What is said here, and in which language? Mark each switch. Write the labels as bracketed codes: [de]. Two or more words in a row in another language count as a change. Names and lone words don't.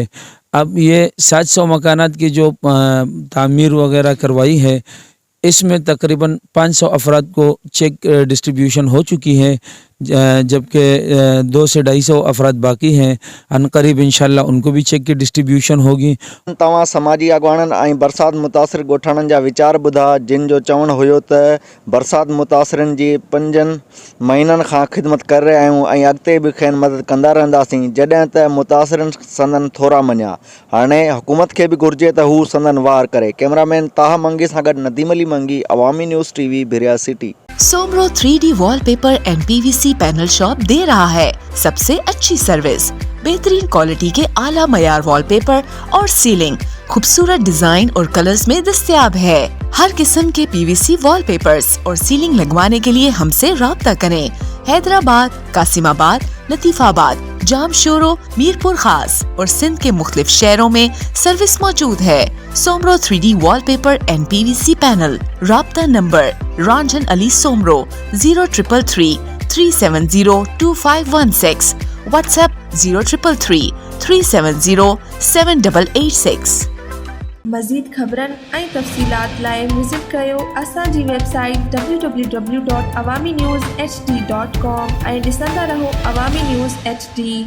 [ur] اب یہ 700 مکانات کی جو تعمیر وغیرہ کروائی ہے، اس میں تقریباً 500 افراد کو چیک ڈسٹریبیوشن ہو چکی ہے، جبکہ 200 سے 250 افراد باقی ہیں. عنقریب ان شاء اللہ ان کو بھی چیک کی ڈسٹریبیوشن ہوگی. [sd] तव्हां समाजी अॻवाननि ऐं बरसात मुतासिर ॻोठाणनि जा वीचार ॿुधा, जिन जो चवणु हुयो त बरसात मुतासिरनि जी 5 महीननि खां ख़िदमत करे रहिया आहियूं ऐं अॻिते बि खेनि मदद कंदा रहंदासीं, जॾहिं त मुतासिरनि संदन थोरा मञिया। हाणे हुकूमत खे बि घुरिजे त हू संदन वार करे। कैमरामैन ताहा मंगी सां गॾु नदीम अली मंगी, अवामी न्यूज़ टीवी, भिरिया सिटी। [ur] سومرو 3D وال پیپر اینڈ PVC پینل شاپ دے رہا ہے سب سے اچھی سروس، بہترین کوالٹی کے اعلیٰ معیار وال پیپر اور سیلنگ خوبصورت ڈیزائن اور کلرز میں دستیاب ہے. ہر قسم کے PVC وال پیپرز اور سیلنگ لگوانے کے لیے ہم سے رابطہ کریں. حیدرآباد، قاسم آباد، لطیف آباد، جامشورو، میرپور خاص اور سندھ کے مختلف شہروں میں سروس موجود ہے. سومرو 3D وال پیپر اینڈ PVC پینل. رابطہ نمبر رنجن علی سومرو 0333 370 2516، واٹس ایپ 0333 370 7886. [sd] मज़ीद ख़बरनि ऐं तफ़सीलात लाइ विज़िट कयो असांजी वेबसाइट www.awamiNewsHD.com ऐं ॾिसंदा रहो अवामी न्यूज़ HD।